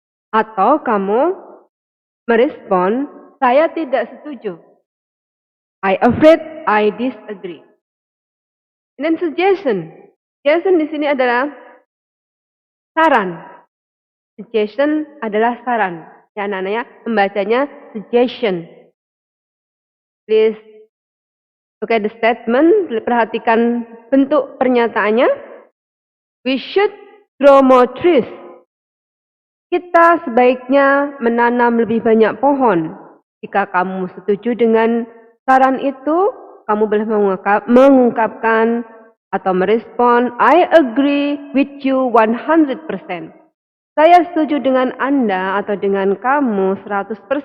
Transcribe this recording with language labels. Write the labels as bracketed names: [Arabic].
[Indonesian] Atau kamu merespon, saya tidak setuju. [English] I afraid I disagree. And then suggestion. [Indonesian] Suggestion di sini adalah saran. Suggestion adalah saran. Ya, anak-anaknya membacanya suggestion. [English] Please look at the statement. [Indonesian] Perhatikan bentuk pernyataannya. [English] We should grow more trees. [Indonesian] Kita sebaiknya menanam lebih banyak pohon. Jika kamu setuju dengan saran itu, kamu boleh mengungkapkan atau merespon, [English] I agree with you 100%. [Indonesian] Saya setuju dengan Anda atau dengan kamu 100%.